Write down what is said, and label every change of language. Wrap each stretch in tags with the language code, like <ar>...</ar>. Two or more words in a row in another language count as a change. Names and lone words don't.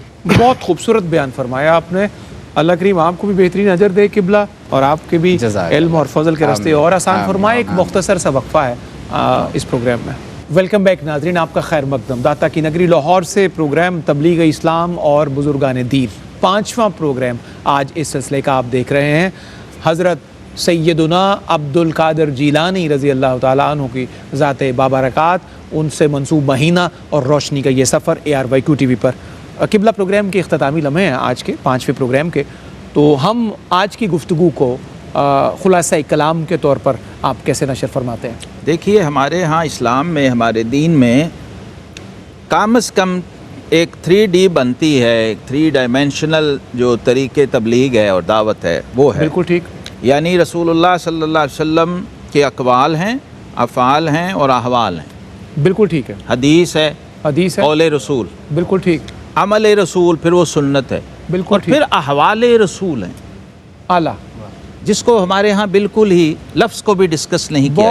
<ur>بہت خوبصورت بیان فرمایا آپ نے۔ اللہ کریم آپ کو بھی بہترین اجر دے قبلہ، اور آپ کے بھی علم اور فضل کے راستے اور آسان فرمائے. ایک مختصر سا وقفہ ہے اس پروگرام میں.</ur> <en>welcome back</en> <ur>ناظرین، آپ کا خیر مقدم. داتا کی نگری لاہور سے پروگرام تبلیغ اسلام اور بزرگان دین، 5واں پروگرام آج اس سلسلے کا آپ دیکھ رہے ہیں. حضرت سیدنا عبدالقادر جیلانی</ur> <ar>رضي الله تعالى عنه</ar> <ur>کی ذات بابرکات, ان سے منسوب مہینہ اور روشنی کا یہ سفر ARYQ TV پر قبلہ پروگرام کے اختتامی لمحے ہیں آج کے 5ویں پروگرام کے. تو ہم آج کی گفتگو کو خلاصہ کلام کے طور پر آپ کیسے نشر فرماتے ہیں? دیکھیے، ہمارے یہاں اسلام میں، ہمارے دین میں کم سے کم ایک 3D بنتی ہے، ایک 3 ڈائمینشنل جو طریقے تبلیغ ہے اور دعوت ہے وہ ہے. بالکل ٹھیک. یعنی رسول اللہ</ur> <ar>صلى الله عليه وسلم</ar> <ur>کے اقوال ہیں، افعال ہیں اور احوال ہیں. بالکل ٹھیک ہے. حدیث ہے، قول رسول, بالکل ٹھیک. عمل رسول، پھر وہ سنت ہے, بالکل ٹھیک. پھر احوال رسول ہیں, اعلیٰ, جس کو ہمارے یہاں بالکل ہی لفظ کو بھی ڈسکس نہیں کیا.</ur>